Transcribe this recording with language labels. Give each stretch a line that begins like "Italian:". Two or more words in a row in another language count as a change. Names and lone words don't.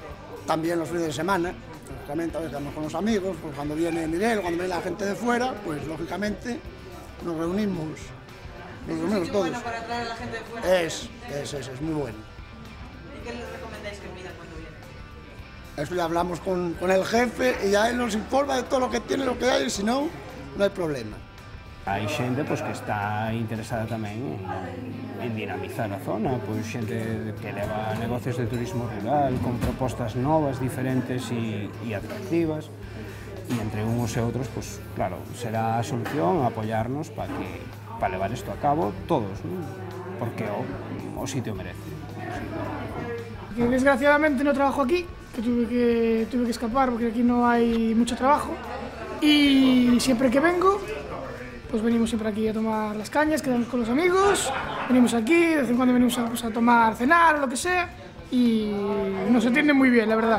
Spanish: También los fines de semana, lógicamente a veces estamos con los amigos, pues cuando viene Miguel, cuando viene la gente de fuera, pues lógicamente nos reunimos todos. Bueno para traer a la gente de fuera. Es muy bueno. ¿Y qué les recomendáis que pidan cuando vienen? Eso ya hablamos con el jefe y ya él nos informa de todo lo que tiene, lo que hay, y si no, no hay problema.
Galician: Hai xente pois, que está interesada tamén en dinamizar a zona, pois xente que leva negocios de turismo rural con propostas novas, diferentes e atractivas, e entre uns e outros, pois, claro, será a solución apoiarnos para levar isto a cabo todos, ¿no? Porque o sitio merece.
Spanish: Que desgraciadamente no trabajo aquí, que tuve que escapar porque aquí no hay mucho trabajo, y siempre que vengo pues venimos siempre aquí a tomar las cañas, quedamos con los amigos, venimos aquí, de vez en cuando venimos a tomar, cenar o lo que sea, y nos atienden muy bien, la verdad.